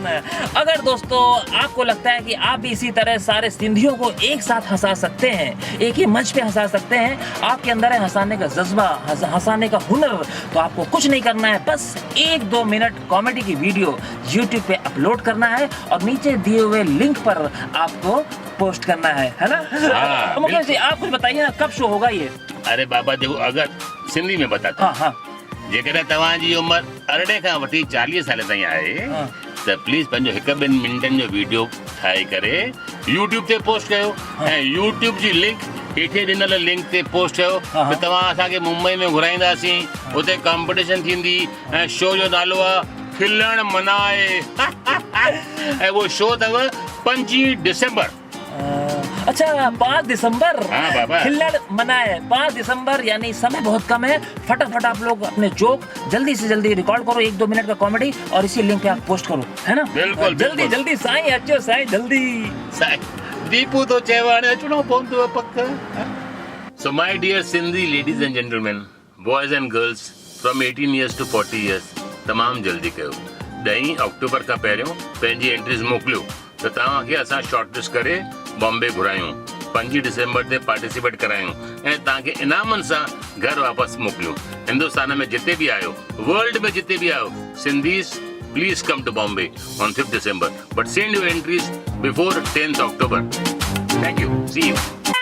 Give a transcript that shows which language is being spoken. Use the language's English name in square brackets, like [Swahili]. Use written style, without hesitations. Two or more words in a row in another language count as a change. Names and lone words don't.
[Hindi] अगर दोस्तों आपको लगता है कि आप भी इसी तरह सारे सिंधियों को एक साथ हंसा सकते हैं, एक ही मंच पे हंसा सकते हैं, आपके अंदर है हंसाने का जज्बा, हंसाने का हुनर, तो आपको कुछ नहीं करना है, बस 1-2 मिनट कॉमेडी की वीडियो YouTube पे अपलोड करना है और नीचे दिए हुए लिंक पर आपको पोस्ट करना है ना? मुकेश जी आप कुछ बताइए ना, कब शो होगा ये? अरे बाबा देखो, अगर सिंधी में बताता, हाँ [Sindhi] जेकर तव्हांजी उम्र 18 खां वठी 40 साल ताईं आहे त प्लीज पंहिंजो 1-2 मिंटनि जो वीडियो ठाहे करे YouTube ते पोस्ट कयो, ऐं YouTube जी लिंक हेठे ॾिनल लिंक ते पोस्ट कयो त तव्हां असांखे मुंबई में घुराईंदासीं, उते कॉम्पिटिशन थींदी ऐं शो जो नालो आहे खिलण मनाए। ऐं वो शो अथव 25 दिसंबर। [Hindi] अच्छा 5 दिसंबर। हाँ बाबा, खिल्लड़ मनाए 5 दिसंबर, यानी समय बहुत कम है। फटाफट आप लोग अपने जोक जल्दी से जल्दी रिकॉर्ड करो, 1-2 मिनट का कॉमेडी, और इसी लिंक पे आप पोस्ट करो, है ना? बिल्कुल [Sindhi] जल्दी जल्दी साईं अचो, साईं जल्दी। दीपू तो चयो हाणे अचणो पवंदो पक। [English] So my dear Sindhi ladies and gentlemen, boys and girls from 18 years to 40 years, [Sindhi] तमाम जल्दी कयो। 10 अक्टूबर खां पहिरियों पंहिंजी एंट्रीज मोकिलियो त तव्हांखे असां शॉर्टलिस्ट करे बॉम्बे घुरायूं, 5 दिसंबर ते पार्टिसिपेट करायूं ऐं तव्हांखे इनामनि सां घर वापसि मोकिलियूं। हिंदुस्तान में जिते भी आयो, वर्ल्ड में जिते भी आयो, सिंधीस [English] please come to Bombay on 5th December, but send your entries before 10th October. Thank you. See you.